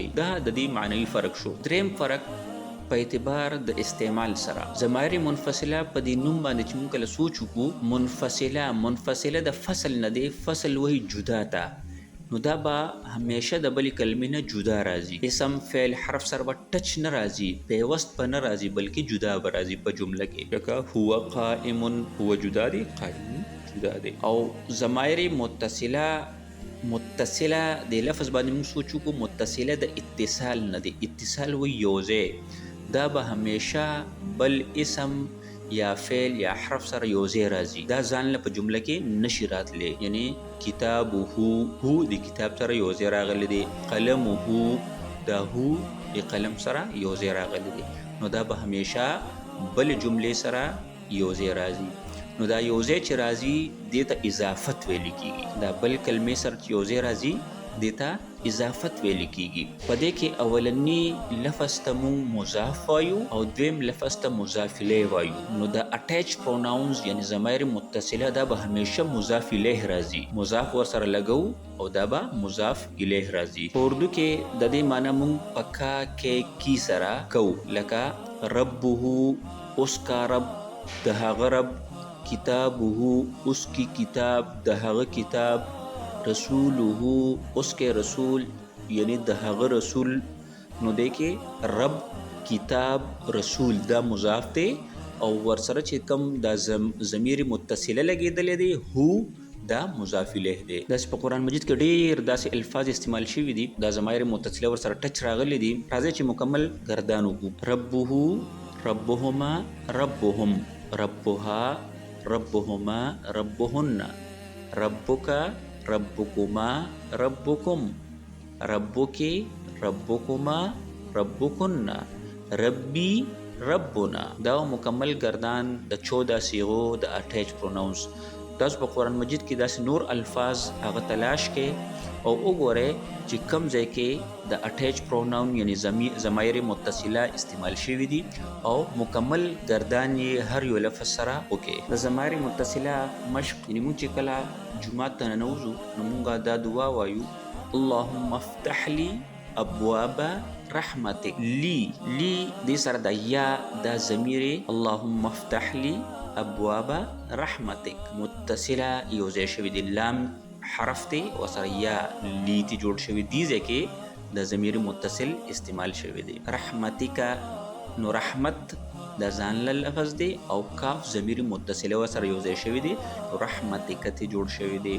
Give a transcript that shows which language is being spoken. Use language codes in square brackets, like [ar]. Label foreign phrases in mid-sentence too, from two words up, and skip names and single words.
[ps] دا د دې معنوي فرق شو. دریم فرق په اعتبار د استعمال سره. ضمایر منفصله په دې نوم باندې چې موږ کله سوچ وکړو، منفصله د فصل نه دی، فصل وایي جدا ته، نو دا به همیشه د بلې کلمې نه جدا راځي. اسم فعل حرف سره به ټچ نه راځي، پیوست به نه راځي، بلکې جدا به راځي په جمله کې. لکه [ar] هو قائم، [ps] هو جدا دی، قائم جدا دی. او ضمایر متصله د لفظ باندې موږ سوچ وکړو، متصله د اتصال نه دی. اتصال وایي یوځای، دا به همیشه بل اسم یا فعل یا حرف سره یوځای راځي. دا ځان له په جمله کې نشي راتلی. یعنی کتابه، هو د کتاب سره یوځای راغلی دی، قلمه دا هو د قلم سره یوځای راغلی دی، نو دا به همیشه بل جملې سره یوځای راځي. نو دا یوځای چې راځي دې ته اضافت ویل کیږي. دا بل کلمې سره چې یوځای راځي دې ته اضافت ویل کیږي. په دې کې اولنی لفظ ته مونږ مضاف وایو او دویم لفظ ته مضاف الیه وایو. نو د [en] attached pronouns [ps] یعنی ضمایر متصله دا به همیشه مضاف الیه راځي، مضاف ورسره لګو او دا به مضاف الیه راځي. په اردو کې د دې معنی مونږ پکا کې کی سره کو، لکه ربه [ur] اوس کا رب [ps] د هغه رب، کتابه [ur] اوس کی کتاب [ps] د هغه کتاب، رسوله [ur] اوس کې رسول [ps] یعنی د هغه رسول. نو دی کې رب، کتاب، رسول دا مضاف دی او ورسره چې کوم دا ضمیر متصله لګېدلی دی هو دا مضاف الیه دی. داسې په قرآن مجید کې ډېر داسې الفاظ استعمال شوي دي دا ضمایر متصله ورسره ټچ راغلی دي. راځئ چې مکمل گردان وکړو. [ar] ربه، ربهما، ربهم، ربها، ربهما، ربهن، ربک، ربکما، ربکم، ربکی، ربکما، ربکن، ربی، ربنا. [ps] دا مکمل گردان د 14 صیغو د [en] attached pronouns. [ps] تاسو په قرآن مجید کې داسې نور الفاظ هغه تلاش کې او وګورئ چې کوم ځای کې د [en] attached pronoun [ps] یعنی ضمایر متصله استعمال شوي دي او مکمل گردان یې هر یو لفظ سره وکړئ. د ضمایر متصله مشق یعنی موږ چې کله جمعات ته ننوځو نو موږ دا دعا وایو، [ar] اللهم افتح لی ابواب رحمتک. [ps] لی دې سره د یا دا ضمیر [ar] اللهم افتح لی ابواب رحمتک [ps] متصله یوځای شوي دي، لام حرف دی ورسره یا لی تی جوړ شوي دي، ځکه د ضمیر متصل استعمال شوي دی. رحمتک، نو رحمت دا ځان له لفظ دی او کاف ضمیر متصله ورسره یوځای شوي دي، رحمتک تی جوړ شوي دي.